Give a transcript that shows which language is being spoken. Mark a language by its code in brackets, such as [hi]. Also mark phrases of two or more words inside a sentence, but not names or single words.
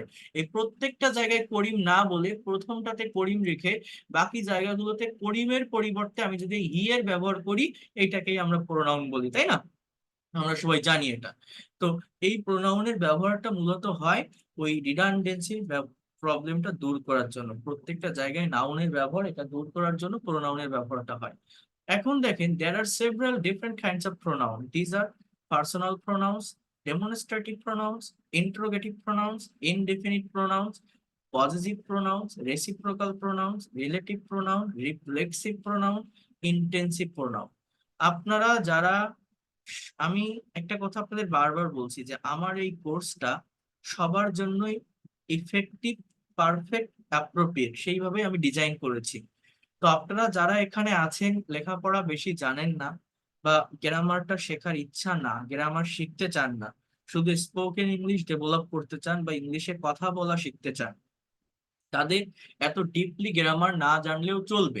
[bn] এই প্রত্যেকটা জায়গায় করিম না বলে প্রথমটাতে করিম রেখে বাকি জায়গাগুলোতে করিমের পরিবর্তে আমি যদি হি এর ব্যবহার করি, এটাকেই আমরা প্রোনাউন বলি, তাই না? আমরা সবাই জানি এটা। তো এই প্রোনাউনের ব্যবহারটা মূলত হয় ওই [en] redundancy problem [bn] দূর করার জন্য। প্রত্যেকটা জায়গায় নাউনের ব্যবহার, এটা দূর করার জন্য প্রোনাউনের ব্যবহারটা হয়। এখন দেখেন [en] there are several different kinds of pronoun. These are personal pronouns, demonstrative pronouns, interrogative pronouns, indefinite pronouns, possessive pronouns, reciprocal pronouns, relative pronoun, reflexive pronoun, intensive pronoun. [bn] আপনারা যারা, আমি একটা কথা আপনাদের বারবার বলছি যে আমার এই কোর্সটা সবার জন্যই [en] effective, perfect, appropriate, [bn] সেইভাবে আমি ডিজাইন করেছি। তো আপনারা যারা এখানে আছেন লেখাপড়া বেশি জানেন না, বা গ্রামারটা শেখার ইচ্ছা না, গ্রামার শিখতে চান না, শুধু [en] spoken English develop [bn] করতে চান বা ইংলিশে কথা বলা শিখতে চান, তাদের এত [en] deeply grammar [bn] না জানলেও চলবে।